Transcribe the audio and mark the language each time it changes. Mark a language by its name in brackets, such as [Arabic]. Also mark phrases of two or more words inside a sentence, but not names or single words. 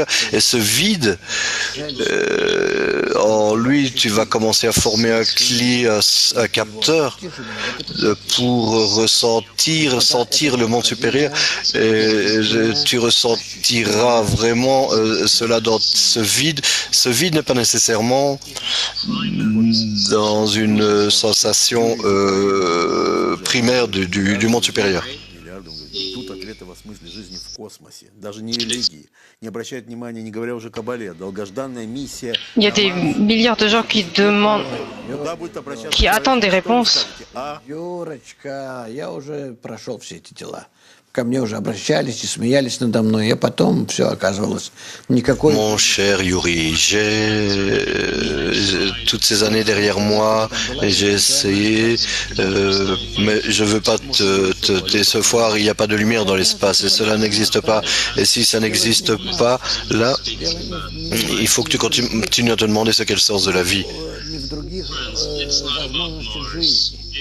[French] Et ce vide, en lui, tu vas commencer à former un capteur pour sentir le monde supérieur, et tu ressentiras vraiment cela dans ce vide. Ce vide n'est pas nécessairement dans une sensation primaire du monde supérieur. [Russian] Ждут ответов о смысле жизни в космосе. Даже не религии. Не обращают внимания, не говоря уже о Кабале. Долгожданная миссия. [French] Il y a des milliards de gens qui demandent, qui attendent des réponses. [Russian] Юрочка, я уже прошел все эти дела. Ко мне уже обращались и смеялись надо мной, и потом все оказывалось никакой... [French] Mon cher Yuri, j'ai toutes ces années derrière moi et j'ai essayé, mais je veux pas te décevoir, il n'y a pas de lumière dans l'espace et cela n'existe pas. Et si ça n'existe pas, là, il faut que tu continues à te demander ce qu'est le sens de la vie.